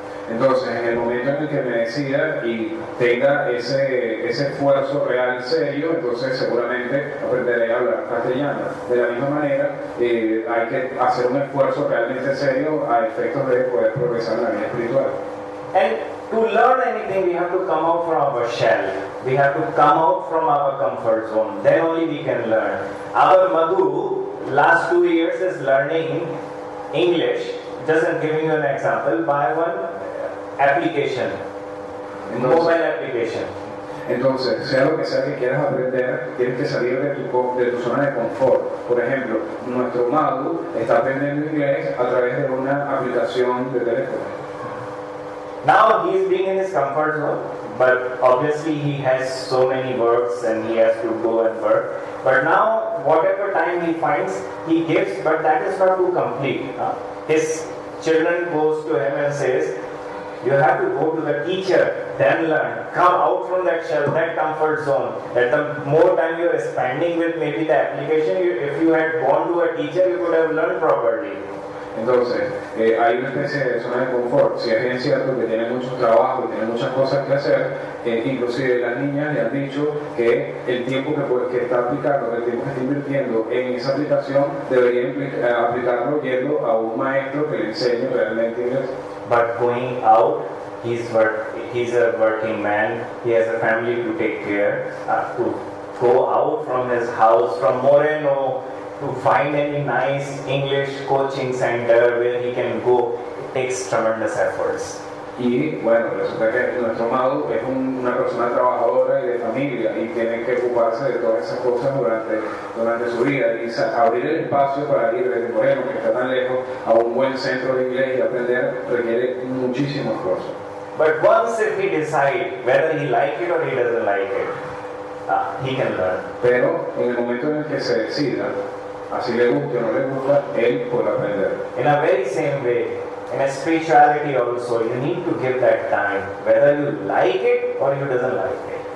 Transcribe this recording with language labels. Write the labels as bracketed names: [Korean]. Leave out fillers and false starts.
[Spanish] Entonces, en el momento en el que me decida y tenga ese esfuerzo real serio, entonces seguramente aprenderé a hablar castellano. De la misma manera, hay que hacer un esfuerzo realmente serio a efectos de poder progresar en la vida espiritual. [English] And to learn anything, we have to come out from our shell. We have to come out from our comfort zone. Then only we can learn. Our Madhu, last 2 years, is learning English. Just giving you an example, by one application, mobile application. [Spanish] Entonces, sea lo que sea que quieras aprender, tienes que salir de tu zona de confort. Por ejemplo, nuestro Madhu está aprendiendo inglés a través de una aplicación de teléfono. [English] Now he is being in his comfort zone, but obviously he has so many works and he has to go and work. But now, whatever time he finds, he gives, but that is not too complete. His children goes to him and says, you have to go to the teacher, then learn. Come out from that shell, that comfort zone. That the more time you are spending with maybe the application, if you had gone to a teacher, you could have learned properly. [Spanish] Entonces, hay una especie de zona de confort. Si es bien cierto que tiene mucho trabajo y tiene muchas cosas que hacer, inclusive las niñas le han dicho que el tiempo que está aplicando, el tiempo que está invirtiendo en esa aplicación, debería aplicarlo yendo a un maestro que le enseñe realmente inglés. [English] But going out, he's a working man, he has a family to take care, to go out from his house, from Moreno, to find any nice English coaching center where he can go, it takes tremendous efforts. [Spanish] Y bueno, resulta que nuestro Madhu es una persona trabajadora y de familia y tiene que ocuparse de todas esas cosas durante su vida y abrir el espacio para ir desde Moreno, que está tan lejos, a un buen centro de inglés y aprender requiere muchísimo esfuerzo. [English] But once if he decides whether he like it or he doesn't like it, he can learn. [Spanish] Pero en el momento en el que se decida, así le guste o no le gusta, él puede aprender. [English] In a very same way, in a spirituality also, you need to give that time, whether you like it or you doesn't like it.